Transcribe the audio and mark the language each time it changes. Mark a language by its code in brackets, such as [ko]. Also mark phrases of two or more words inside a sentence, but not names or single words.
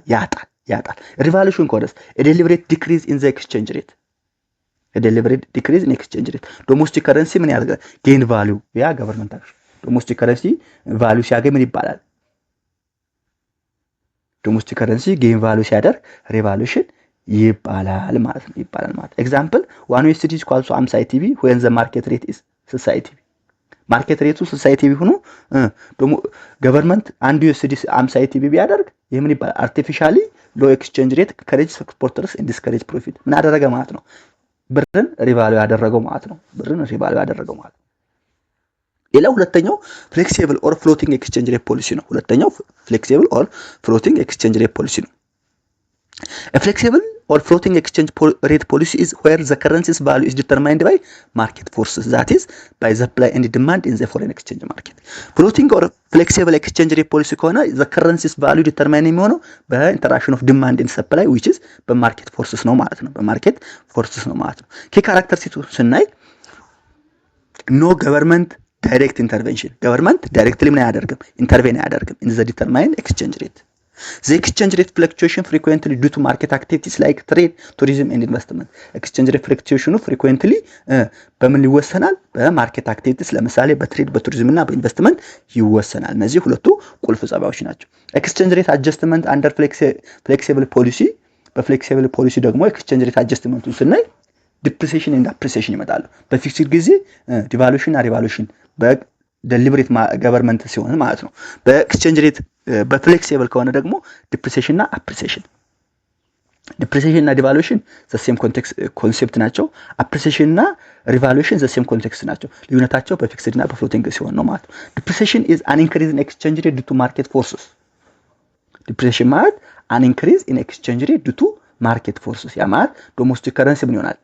[en] ያጣል። revaluation course deliberate decrease in the exchange rate deliberate decrease in exchange rate ዴሊበሬት ዲክሪዝ ኢን ኤክስቼንጅ ሬት። domestic currency [am] ምን ያደርጋል? [en] gain value ያ government action. domestic currency value [am] ሲያገኝ ምን ይባላል? [en] domestic currency gain value [am] ሲያደርግ ሪቫሉዌሽን ይባላል ማለት ነው። [en] ኤግዛምፕል 1 USD is equal to 50 ITB when the market rate is 60 ITB። market rate 60 ITB [am] ሆኖ ደግሞ ገቨርንመንት 1 USD 50 ITB ቢያደርግ ይሄ ምን ይባላል? [en] artificially low exchange rate encourage exporters and discourage profit [am] ምን አደረገ ማለት ነው? ብርን ሪቫልዩ ያደረገው ማለት ነው። ሌላው ሁለተኛው [en] flexible or floating exchange rate policy [am] ነው። ሁለተኛው [en] flexible or floating exchange rate policy ነው። flexible or floating exchange rate policy is where the currency's value is determined by market forces, that is by the supply and demand in the foreign exchange market. floating or flexible exchange rate policy ከሆነ the currency's value determine የሚሆነው interaction of demand and supply which is market forces [am] ነው ማለት ነው። [en] market forces [am] ነው ማለት ነው። ከካራክተሪስቲክሱ ስናይ [en] no government direct intervention, government directly [am] ምን አያደርግም? ኢንተርቬን አያደርግም [en] in the determined exchange rate. The exchange rate fluctuation frequently due to market activities like trade, tourism and investment. exchange rate fluctuation frequently [am] በምን ይወሰናል? [en] market activities [am] ለምሳሌ በትሬድ በቱሪዝም እና በኢንቨስትመንት ይወሰናል። እነዚህ ሁለቱ ቁልፍ ጸባዮች ናቸው። [en] exchange rate adjustment under flexible policy፣ [am] በፍሌክሲብል ፖሊሲ ደግሞ [en] exchange rate [am] adjustmentን ስናይ [en] depreciation and appreciation [am] ይመጣሉ። በፊክስድ ጊዜ ዲቫሉሽን እና ሪቫሉሽን [en] deliberate government [am] ሲሆን ማለት ነው። [en] exchange rate [am] በፍሌክሲብል ከሆነ ደግሞ ዲፕሪሲዬሽን እና አፕሪሲዬሽን፣ ዲፕሪሲዬሽን እና ዲቫሉሽን [en] the same concept [am] ናቸው። አፕሪሲዬሽን እና ሪቫሉሽን [en] the same context [am] ናቸው። ልዩነታቸው በፊክስድ እና በፍሎቲንግ ሲሆን ነው ማለት ነው። [en] depreciation is an increase in exchange rate due to market forces። [am] ዲፕሪሲዬሽን ማለት [en] an increase in exchange rate due to market forces። [am] ያ ማለት [en] domestic currency [am] ምን ይሆናል?